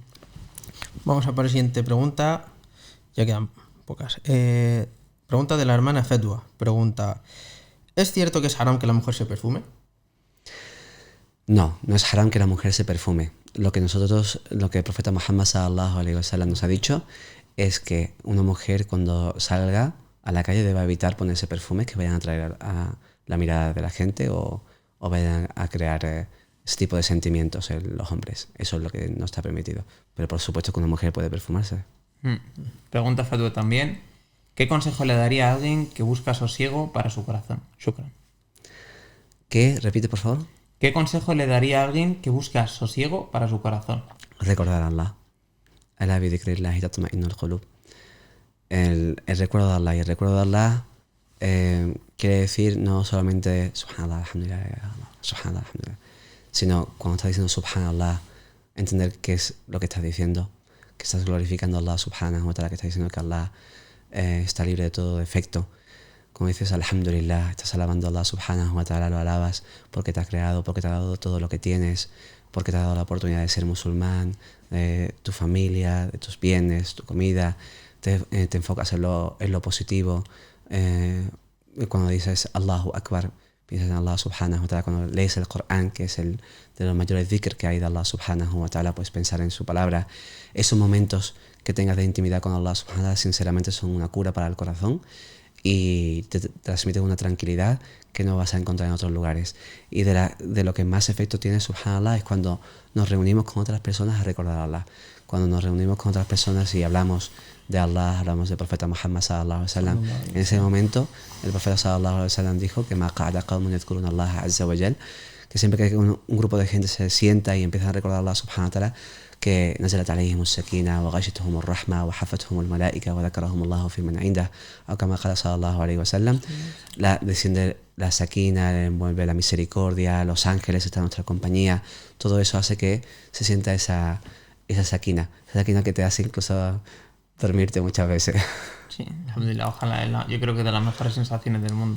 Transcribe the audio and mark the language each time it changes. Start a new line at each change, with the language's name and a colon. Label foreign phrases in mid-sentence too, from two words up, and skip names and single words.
Spanish: Vamos a por la siguiente pregunta. Ya quedan pocas. Pregunta de la hermana Fedwa. Pregunta: ¿es cierto que es haram que la mujer se perfume? No es haram que la mujer se perfume. Lo que el profeta Muhammad
Arabic: صلى الله عليه وسلم
Spanish: nos ha dicho es que una mujer cuando salga a la calle debe evitar ponerse perfumes que vayan a atraer a la mirada de la gente o vayan a crear ese tipo de sentimientos en los hombres. Eso es lo que no está permitido. Pero por supuesto que una mujer puede perfumarse. Pregunta Fatua también: ¿qué consejo le daría a alguien que busca sosiego para su corazón? Shukran. ¿Qué? Repite, por favor. ¿Qué consejo le daría a alguien que busca sosiego para su corazón? Recordar a Allah.
Arabic: ألا بذكر الله تطمئن القلوب.
Spanish: El recuerdo de Allah. Y el recuerdo de Allah quiere decir no solamente
Arabic: سبحان الله، الحمد لله، سبحان الله، الحمد لله,
Spanish: sino cuando estás diciendo Subhanallah, entender qué es lo que estás diciendo, que estás glorificando a Allah
Arabic: سبحانه وتعالى,
Spanish: que estás diciendo que Allah está libre de todo defecto. Como dices Alhamdulillah, estás alabando a Allah
Arabic: سبحانه وتعالى,
Spanish: lo alabas porque te ha creado, porque te ha dado todo lo que tienes, porque te ha dado la oportunidad de ser musulmán, de tu familia, de tus bienes, tu comida. Te enfocas en lo positivo. Cuando dices Allahu Akbar, piensas en Allah
Arabic: سبحانه وتعالى.
Spanish: Cuando lees el Corán, que es el de los mayores dhikr que hay de Allah
Arabic: سبحانه وتعالى,
Spanish: pues pensar en su palabra. Esos momentos que tengas de intimidad con Allah
Arabic: سبحانه وتعالى
Spanish: sinceramente son una cura para el corazón y te transmiten una tranquilidad que no vas a encontrar en otros lugares. Y de lo que más efecto tiene Subhanallah es cuando nos reunimos con otras personas a recordar a Allah. Cuando nos reunimos con otras personas y hablamos de Allah, hablamos del profeta Muhammad
Arabic: صلى الله عليه وسلم.
Spanish: En ese momento el profeta
Arabic: صلى الله عليه وسلم
Spanish: dijo que
Arabic: ما قعد قوم يذكرون الله عز وجل,
Spanish: que siempre que un grupo de gente se sienta y empieza a recordar a Allah
Arabic: سبحانه وتعالى,
Spanish: que
Arabic: نزلت عليهم السكينة وغشيتهم الرحمة وحفتهم الملائكة وذكرهم الله في من عنده,
Spanish: o
Arabic: كما قال صلى الله عليه وسلم,
Spanish: desciende la sakina, envuelve la misericordia, los ángeles están en nuestra compañía. Todo eso hace que se sienta esa sakina que te hace incluso dormirte muchas veces. Sí, alhamdulillah, ojalá. Yo creo que de las mejores sensaciones del mundo.